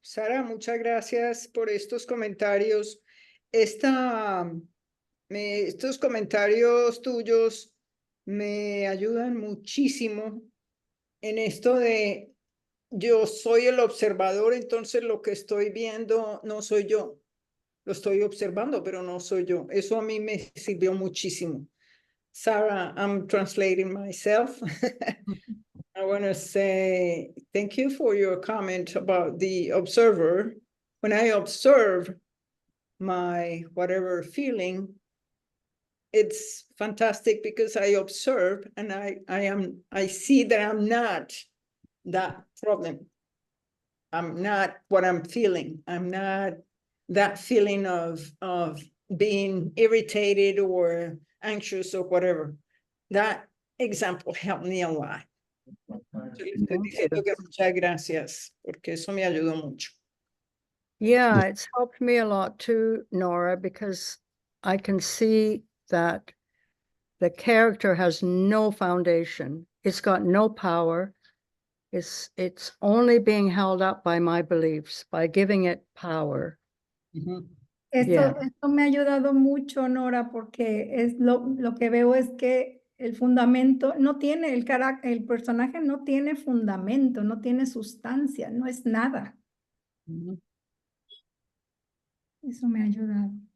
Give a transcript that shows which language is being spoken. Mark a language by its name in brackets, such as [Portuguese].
[Spanish] Sara, muchas gracias por estos comentarios. Estos comentarios tuyos me ayudan muchísimo en esto de yo soy el observador, entonces lo que estoy viendo no soy yo. Lo estoy observando, pero no soy yo. Eso a mí me sirvió muchísimo. [English] Sarah, I'm translating myself. I want to say thank you for your comment about the observer. When I observe my whatever feeling, it's fantastic because I observe and I see that I'm not that problem. I'm not what I'm feeling. I'm not that feeling of being irritated or anxious or whatever. That example helped me a lot. [Spanish] Estoy diciendo que muchas gracias, porque eso me ayudó mucho. [English] Yeah, it's helped me a lot too, Nora, because I can see that the character has no foundation. It's got no power. It's only being held up by my beliefs, by giving it power. [Spanish] Esto me ha ayudado mucho, Nora, porque es lo que veo es que el fundamento no tiene, el personaje no tiene fundamento, no tiene sustancia, no es nada. Eso me ha ayudado.